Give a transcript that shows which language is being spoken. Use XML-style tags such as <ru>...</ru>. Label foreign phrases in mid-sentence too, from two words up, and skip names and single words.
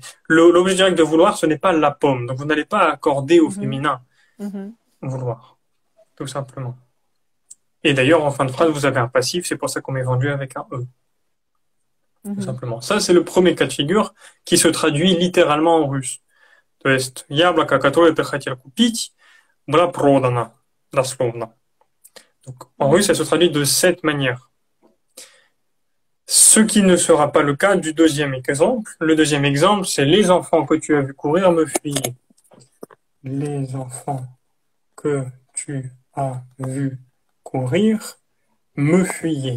<fr>L'objet direct de vouloir, ce n'est pas la pomme. Donc, vous n'allez pas accorder au Mhm. féminin Mhm. vouloir, tout simplement. Et d'ailleurs, en fin de phrase, vous avez un passif. C'est pour ça qu'on met vendu avec un e, tout Mhm. simplement. Ça, c'est le premier cas de figure qui se traduit littéralement en russe.</fr> <ru>То есть, яблоко, которое ты хотел купить, было продано, дословно.</ru> <fr>Donc, en russe, ça Mhm. se traduit de cette manière. Ce qui ne sera pas le cas du deuxième exemple. Le deuxième exemple, c'est les enfants que tu as vu courir me fuyaient. Les enfants que tu as vu courir me fuyaient.</fr>